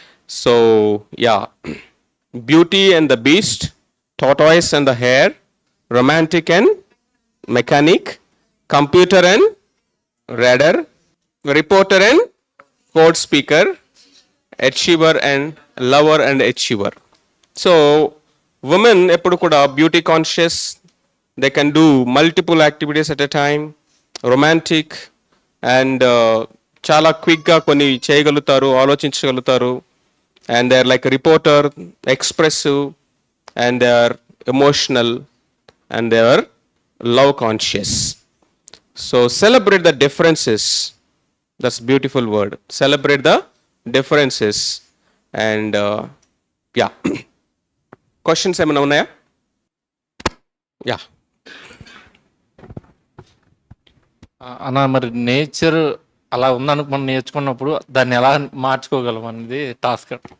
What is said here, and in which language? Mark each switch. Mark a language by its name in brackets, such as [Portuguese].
[English] So yeah, beauty and the beast, tortoise and the hare, romantic and mechanic, computer and radar, reporter and code speaker, achiever and lover and achiever. So women [Telugu] ఎప్పుడు కూడా [English] beauty conscious, they can do multiple activities at a time, romantic and [Telugu] చాలా క్విక్గా కొన్ని చేయగలుగుతారు, ఆలోచించగలుగుతారు. [English] And they're like a reporter, expressive, and they are emotional, and they are love conscious. So celebrate the differences. That's beautiful word. Celebrate the differences. And yeah. [Telugu] Questions ఏమైనా ఉన్నాయా? [English] Yeah. [Telugu] అన్న, మరి nature అలా ఉందనుకు మనం నేర్చుకున్నప్పుడు దాన్ని ఎలా మార్చుకోగలం అనేది టాస్క్.